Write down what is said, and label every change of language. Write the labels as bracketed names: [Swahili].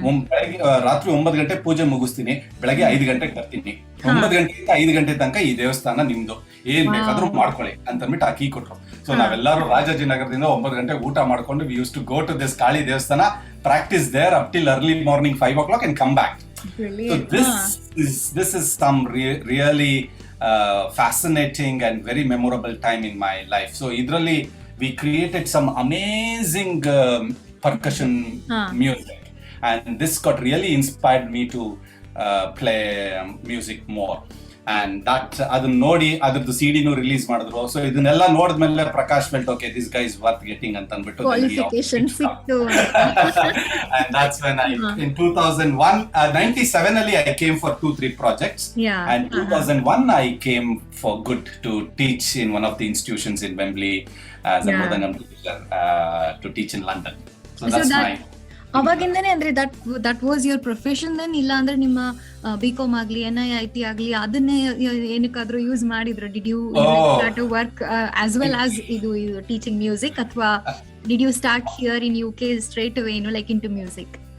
[Kannada] ಬೆಳಗ್ಗೆ ರಾತ್ರಿ 9 ಗಂಟೆ ಪೂಜೆ ಮುಗಿಸ್ತೀನಿ, ಬೆಳಗ್ಗೆ 5 ಗಂಟೆಗೆ ಬರ್ತೀನಿ, 9 ಗಂಟೆಯಿಂದ 5 ಗಂಟೆ ತನಕ ಈ ದೇವಸ್ಥಾನ ನಿಮ್ದು, ಏನ್ ಬೇಕಾದ್ರೂ ಮಾಡ್ಕೊಳ್ಳಿ ಅಂತ ಅಂದ್ಬಿಟ್ಟು ಆ ಕೀ ಕೊಟ್ರು. ಸೊ ನಾವೆಲ್ಲರೂ ರಾಜಾಜಿನಗರದಿಂದ 9 ಗಂಟೆಗೆ ಊಟ ಮಾಡ್ಕೊಂಡು [English] We use to go to this Kali ದೇವಸ್ಥಾನ, practice there up till early morning 5 o'clock and come back. So this is some really fascinating and very memorable time in my life. So idralli we created some amazing percussion music, and this got really inspired me to play music more. [Kannada] And that ಅದನ್ನ ನೋಡಿ ಅದ್ರದ್ದು CD ನು release ಮಾಡಿದ್ರು. So ಇದನ್ನೆಲ್ಲ ನೋಡಿದ್ಮೇಲೆ [English] Prakash felt okay, this guy is worth getting [Kannada] ಅಂತ ಅಂದ್ಬಿಟ್ಟು qualification ಸಿಕ್ತು. [English] And that's when in 2001 97 ಅಲ್ಲಿ I came for 2-3 projects. And 2001 I came for good to teach in one of the institutions in Wembley as a mridangam teacher to teach in London. So that's my [Kannada] ಅವಾಗಿಂದನೇ ಅಂದ್ರೆ [English] that was your profession then, [Kannada] ಇಲ್ಲ ಅಂದ್ರೆ ನಿಮ್ಮ BCom ಆಗ್ಲಿ NIT ಆಗ್ಲಿ ಅದನ್ನೇ ಏನಕ್ಕಾದ್ರೂ use ಮಾಡಿದ್ರು? [English] Did you start to work as well as ಇದು teaching music, ಅಥವಾ did you start here in UK straight away like into music?